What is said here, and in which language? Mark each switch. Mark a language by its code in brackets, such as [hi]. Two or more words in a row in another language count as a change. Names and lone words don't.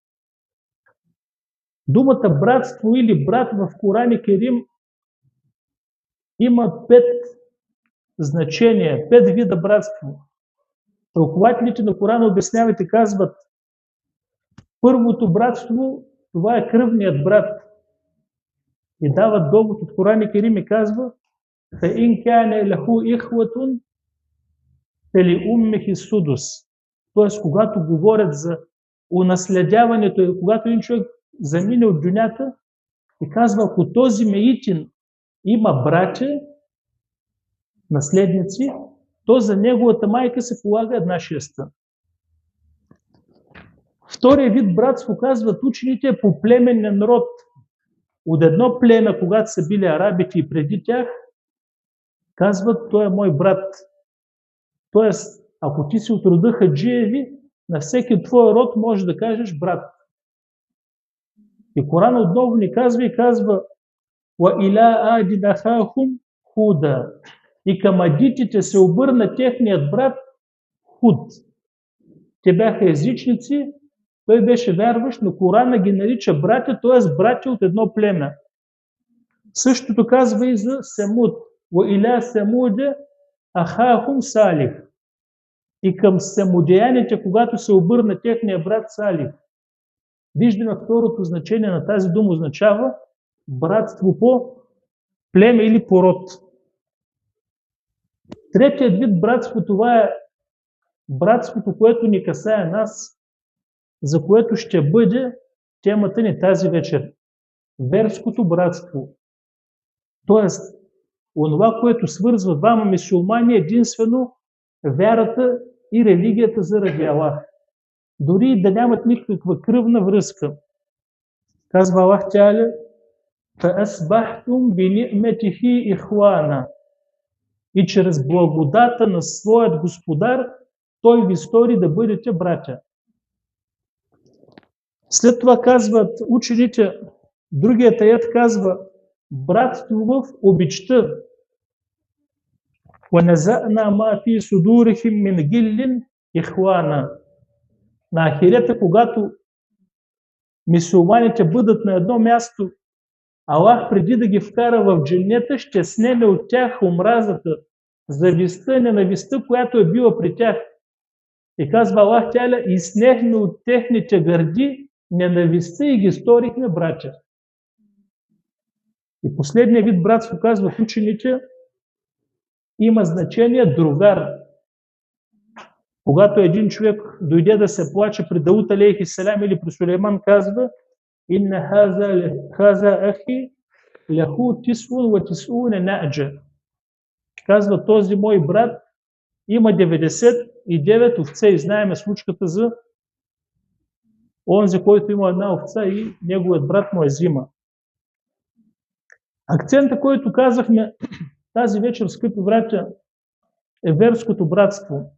[bg] Думата братство или брат в Коран Керим има 5 значения, 5 вида братство. Тълкователите на Корана обясняват и казват, първото братство, това е кръвният брат. И дават довод от Коран Керим и казва, [ar] فَإِنْ كَانَ لَهُ إِخْوَةٌ فَلِأُمِّهِ السُّدُسُ. [bg] Тоест, когато говорят за унаследяването, когато един човек замине от дунята и казва, ако този меитин има братя, наследници, то за неговата майка се полага 1/6. Втория вид братство, казват учените, по племенен род. От едно племе, когато са били арабите и преди тях, казват, той е мой брат. Тоест, ако ти си от рода хаджиеви, на всеки твой род можеш да кажеш брат. И Коран отново ни казва и казва [ar] وَإِلَىٰ عَادٍ أَخَاهُمْ هُودًا. [bg] И към адитите се обърна техният брат Худ. Те бяха езичници, той беше вярващ, но Корана ги нарича братя, т.е. братя от едно племе. Същото казва и за Семуд. [ar] وَإِلَىٰ سَمُودَ أَخَاهُمْ صَالِحٌ. [bg] И към семудеяните, когато се обърна техния брат Салих. Виждаме второто значение на тази дума означава братство по племе или по род. Третият вид братство, това е братството, което ни касае нас, за което ще бъде темата ни тази вечер. Верското братство. Тоест, онова, което свързва двама мюсюлмани, единствено вярата и религията заради Аллах. Дори да нямат никаква кръвна връзка. Казва Аллах Теаля, [ar] فَأَسْبَحْتُمْ بِنِعْمَتِهِ إِخْوَانًا. [bg] И чрез благодата на своят Господар, той ви стори да бъдете братя. След това казват учените, другият аят казва, братство в обичта. [ar] وَنَزَعْنَا مَا فِي صُدُورِهِمْ مِنْ غِلٍّ إِخْوَانًا. [bg] На ахирета, когато мюсюлманите бъдат на едно място, Аллах преди да ги вкара в дженнета, ще снеме от тях омразата, завистта, ненавистта, която е била при тях. И казва Аллах Теаля, и снехме от техните гърди ненавистта и ги сторихме братя. И последният вид братство, казва учените, има значение другар. Когато един човек дойде да се плаче при Дауд [ar] عليه السلام [bg] или при Сулейман, казва [ar] إن هذا أخي له تسع و تسعون نعجة. [bg] Казва, този мой брат има 99 овце и знаеме случката за онзи, който има една овца и неговият брат му я взима. Акцента, който казахме тази вечер, скъпи братя, е верското братство.